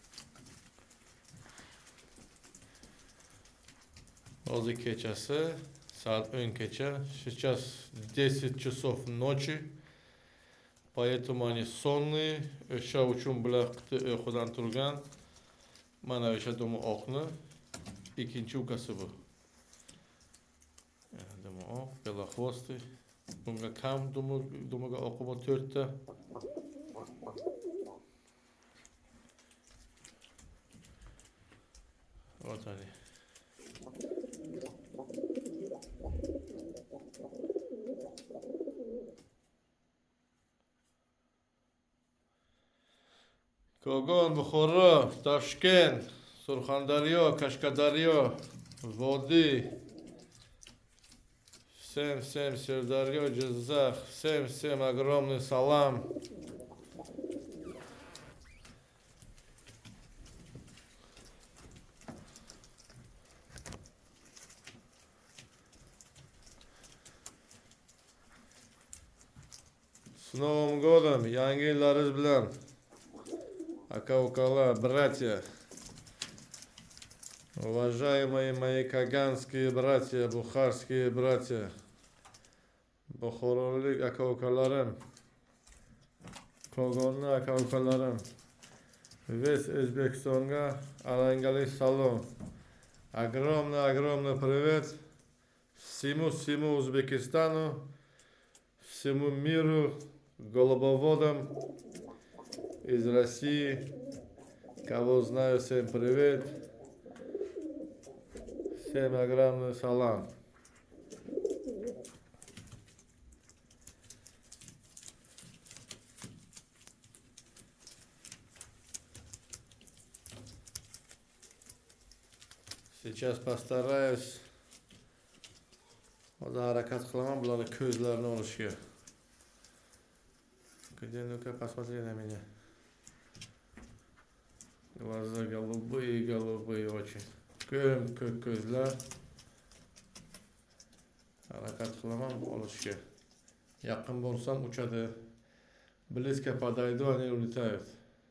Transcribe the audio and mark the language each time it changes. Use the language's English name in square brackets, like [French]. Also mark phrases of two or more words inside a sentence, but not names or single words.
[Uzbek] Hozir kechasi Saat 10 kecha. [Russian] Сейчас 10 часов ночи. Поэтому они сонные. [Uzbek] O'sha uchun bular uyqudan turgan. Mana o'sha dumi oqni ikkinchi ukasi bu. Dumi oq, belahvosti. Bunga kam dumiga oqi bor 4 ta. [Russian] Вот они. [Uzbek] Kogon, Buxoro, Toshkent, Surxondaryo, Qashqadaryo, Vodiy, всем Sirdaryo, Jizzax, [Russian] всем огромный салам. С Новым годом, [Uzbek] yangi yillaringiz bilan. Aka-ukalar, [Russian] братья. Уважаемые мои каганские братья, бухарские братья. [Uzbek] Buxorolik aka-ukalarim. Kogonni aka-ukalarim. Весь O'zbekistonga alangali salom. [Russian] Огромный привет всему Узбекистану, всему миру, голубоводам из России. Кого знаю, всем привет. Всем огромный салам. Сейчас постараюсь [Uzbek] harakat qilaman bularni ko'zlarini olishga. [Russian] Где ну-ка посмотри на меня. Глаза голубые очень. [Uzbek] Ko'k ko'zlar. Harakat qilaman olishga. Yaqin bo'lsam uchadi. [Russian] Близко подойду, они улетают.